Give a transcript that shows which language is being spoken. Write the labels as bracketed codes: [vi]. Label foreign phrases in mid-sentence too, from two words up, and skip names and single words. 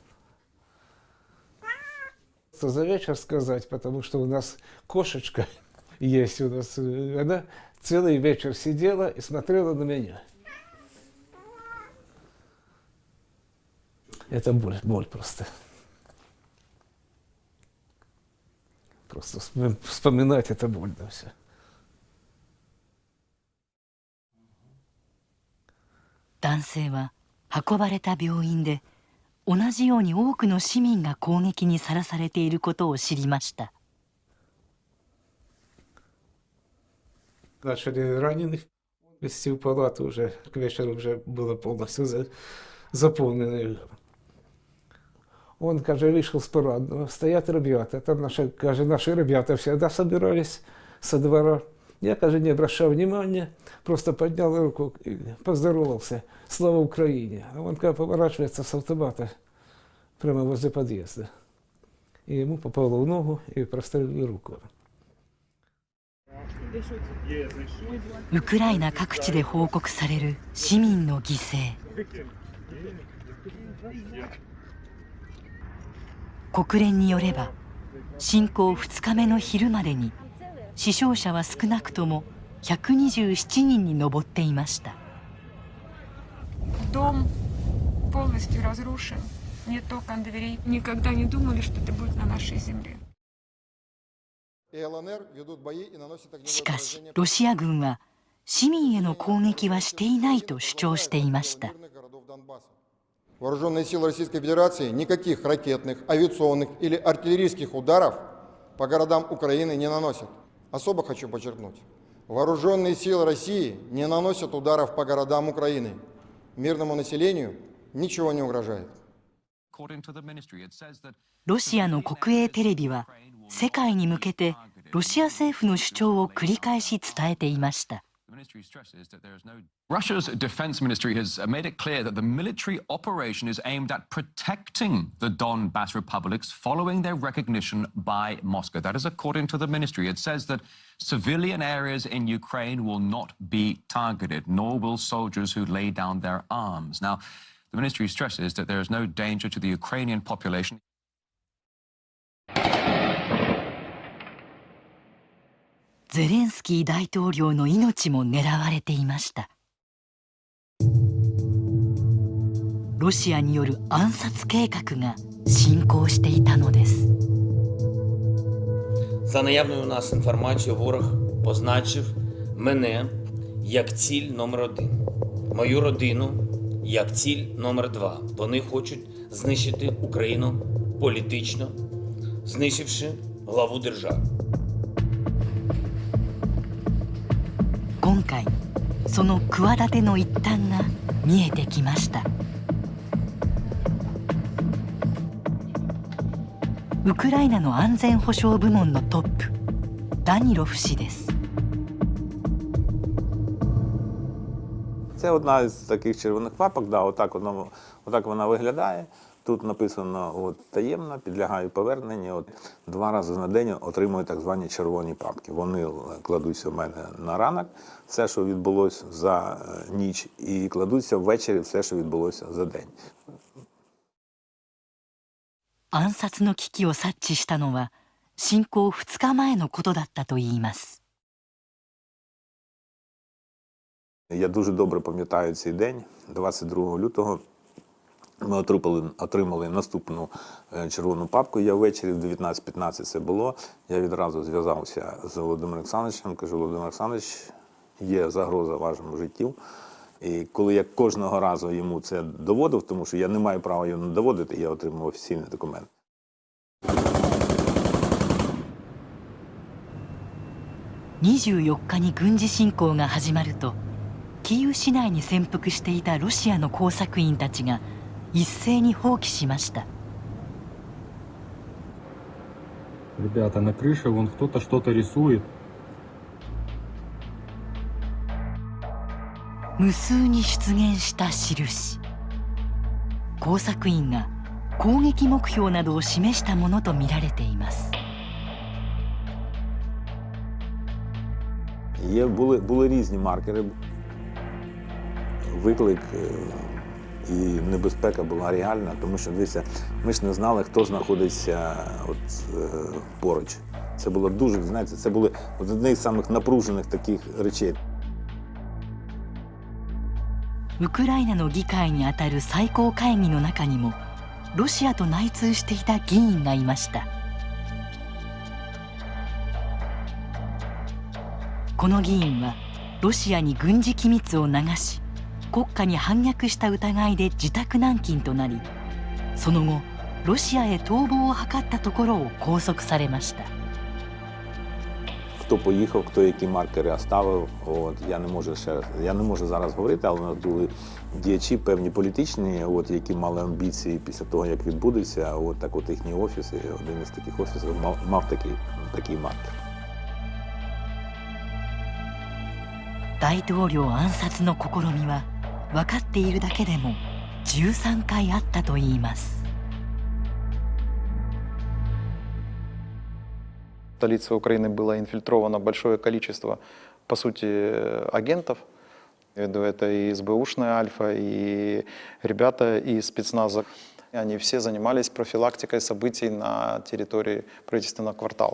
[ru] Что за вечер сказать, потому что у нас кошечка есть у нас. Она целый вечер сидела и смотрела на меня. Это боль просто. Просто вспоминать это больно все. [ja] 男性は運ばれた病院で同じように多くの市民が攻撃にさらされていることを知りました。 [ru] Начали раненых везти в палату уже, к вечеру уже было полностью заполнено. Он, каже, вышел с парадного, стоят ребята, там наши ребята всегда собирались со двора. Я, каже, не обращал внимания, просто поднял руку и поздоровался. Слава Украине. А он, каже, поворачивается с автомата прямо возле подъезда. И ему попало в ногу и прострелили руку. [ja] ウクライナ各地で報告される市民の犠牲。国連によれば侵攻2日目の昼までに死傷者は少なくとも127人に上っていました。 [ru] Дом полностью разрушен. Нет окон, дверей. Никогда не думали, что это будет на нашей земле. [ja] しかしロシア軍は市民への攻撃はしていないと主張していました。 [ru] Вооруженные силы Российской Федерации никаких ракетных, авиационных или артиллерийских ударов по городам Украины не наносят. Особо хочу подчеркнуть. Вооруженные силы России не наносят ударов по городам Украины. Мирному населению ничего не угрожает. [ja] ロシアの国営テレビは世界に向けてロシア政府の主張を繰り返し伝えていました。 [en] Russia's defense ministry has made it clear that the military operation is aimed at protecting the Donbas republics following their recognition by Moscow. That is according to the ministry. It says that civilian areas in Ukraine will not be targeted, nor will soldiers who lay down their arms. Now, the ministry stresses that there is no danger to the Ukrainian population. [ja] ゼレンスキー大統領の命も狙われていました。ロシアによる暗殺計画が進行していたのです。 [uk] За наявною у нас інформацією, ворог позначив мене як ціль номер 1, мою родину як ціль номер 2. Вони хочуть знищити Україну політично, знищивши главу держави. [ja] 今回その企ての一端が見えてきました。ウクライナの安全保障部門のトップ、ダニロフ氏です。 [uk] Це одна з таких червоних папок, да, отак вона виглядає. Тут написано от, таємно, підлягаю поверненню. 2 рази на день отримую так звані червоні папки. Вони кладуться в мене на ранок, все, що відбулося за ніч, і кладуться ввечері все, що відбулося за день. [ja] 暗殺の危機を察知したのは侵攻2日前のことだったといいます。 [uk] Я дуже добре пам'ятаю цей день, 22 лютого. Ми отримали наступну червону папку. Я ввечері в 19:15 це було. Я відразу зв'язався з Володимиром Олександровичем. Кажу: Володимир Олександрович, є загроза вашому життю. І коли я кожного разу йому це доводив, тому що я не маю права його не доводити, я отримав офіційний документ. [ja] 24 日に軍事侵攻が始まると、キーウ市内に潜伏していたロシアの工作員たちが一斉に放棄しました。 [ru] Ребята, на крыше вон кто-то что-то рисует. [ja] 無数に出現した印。工作員が攻撃目標などを示したものとみられています。 [uk] Були різні маркери. Виклик і небезпека була реальна, тому що, дивіться, ми ж не знали, хто знаходиться поруч. Це було дуже, знаєте, це були одні з самих напружених таких речей. [ja] ウクライナの議会にあたる最高会議の中にもロシアと内通していた議員がいました。この議員はロシアに軍事機密を流し、国家に反逆した疑いで自宅軟禁となり、その後ロシアへ逃亡を図ったところを拘束されました。 [uk] Хто поїхав, хто які маркери оставив, я не можу зараз говорити, але були діячі певні політичні, які мали амбіції після того, як відбудеться, їхні офіси, один із таких офісів мав такий маркер. [ja] 大統領暗殺の試みは分かっているだけでも13回あったといいます。 [ru] В столице Украины было инфильтровано большое количество, по сути, агентов. Это и СБУшная Альфа, и ребята из спецназа. Они все занимались профилактикой событий на территории правительственного квартала.